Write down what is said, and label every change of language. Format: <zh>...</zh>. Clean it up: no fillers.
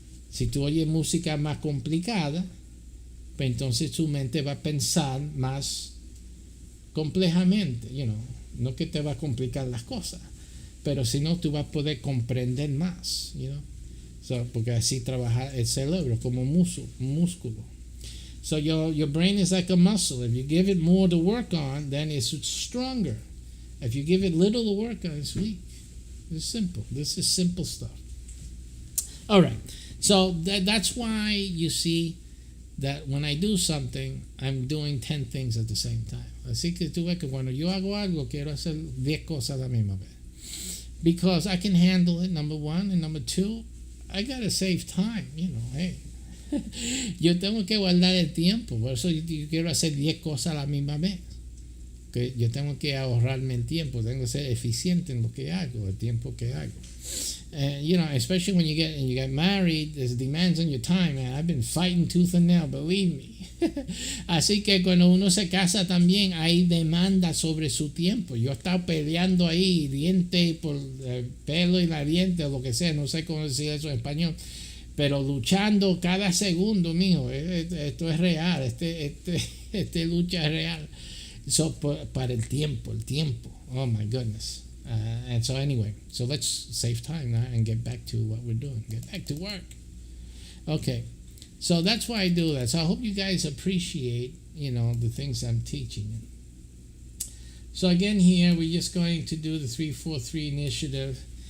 <es>Si tú oyes música más complicada, pues entonces tu mente va a pensar más complejamente, no que te va a complicar las cosas, pero si no, tú vas a poder comprender más, porque así trabaja el cerebro como músculo.</es> <en>So your brain is like a muscle. If you give it more to work on, then it's stronger. If you give it little to work on, it's weak. It's simple. This is simple stuff. All right. So that's why you see that when I do something, I'm doing 10 things at the same time.</en> <es>Así que tú ves que cuando yo hago algo, quiero hacer 10 cosas a la misma vez.</es> <en>Because I can handle it, number one. And number two, I got to save time. Hey.</en> <es>Yo tengo que guardar el tiempo. Por eso yo quiero hacer 10 cosas a la misma vez. Que yo tengo que ahorrarme el tiempo. Tengo que ser eficiente en lo que hago, el tiempo que hago.</es> <en>Especially when you get married, there's demands on your time, man. I've been fighting tooth and nail, believe me.</en> <es>Así que cuando uno se casa también hay demanda sobre su tiempo. Yo he estado peleando ahí, diente por el pelo y la diente, o lo que sea, no sé cómo decir eso en español, pero luchando cada segundo, mijo. Esto es real, este lucha es real. Para el tiempo.</es> <en>Oh my goodness. And so anyway, so let's save time now and get back to what we're doing. Get back to work. Okay, so that's why I do that. So I hope you guys appreciate, the things I'm teaching. So again here, we're just going to do the 343 initiative.</en>